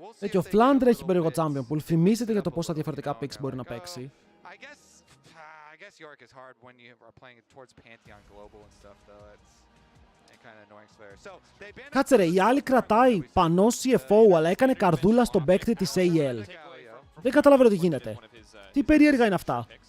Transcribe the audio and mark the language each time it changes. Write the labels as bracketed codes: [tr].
[el] Και ο Flandre έχει περίεργο champion που θυμίζεται για το πόσα διαφορετικά picks μπορεί να παίξει. [en] I guess York is hard when you are playing towards Pantheon Global and stuff, though. It's kind of annoying there. So they banned. [el] Κάτσε ρε, η άλλη κρατάει πανό CFO, αλλά έκανε καρδούλα στον παίκτη της AL. Δεν καταλαβαίνω τι γίνεται. Τι περίεργα είναι αυτά.